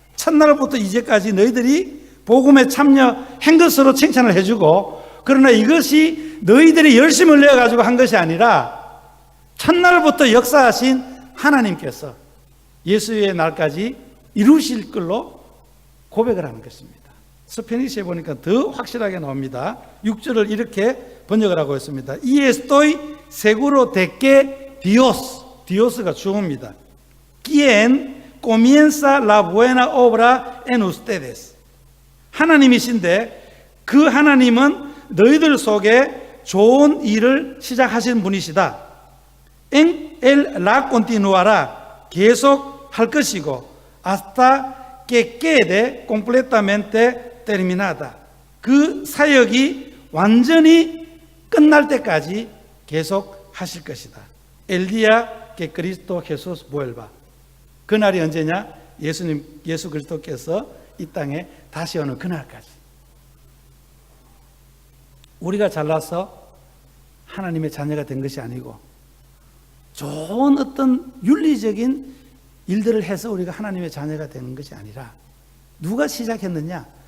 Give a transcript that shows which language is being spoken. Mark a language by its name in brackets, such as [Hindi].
[Korean] 첫날부터 이제까지 너희들이 복음에 참여한 것으로 칭찬을 해주고, 그러나 이것이 너희들이 열심을 내어가지고 한 것이 아니라 첫날부터 역사하신 하나님께서 예수의 날까지 이루실 걸로 고백을 하는 것입니다. 스페니시에 보니까 더 확실하게 나옵니다. 6절을 이렇게 번역을 하고 있습니다. [Spanish] Y estoy seguro de que Dios가 [Korean] 주어입니다. [Spanish] Quien comienza la buena obra en ustedes. [Korean] 하나님이신데 그 하나님은 너희들 속에 좋은 일을 시작하신 분이시다. [Spanish] En él la continuará. [Korean] 계속 할 것이고 [Spanish] hasta que quede completamente terminada. [Korean] 그 사역이 완전히 끝날 때까지 계속 하실 것이다. [Spanish] El día que Cristo Jesús vuelva. [Korean] 그날이 언제냐? 예수 그리스도께서 이 땅에 다시 오는 그날까지. 우리가 잘나서 하나님의 자녀가 된 것이 아니고 좋은 어떤 윤리적인 일들을 해서 우리가 하나님의 자녀가 되는 것이 아니라 누가 시작했느냐?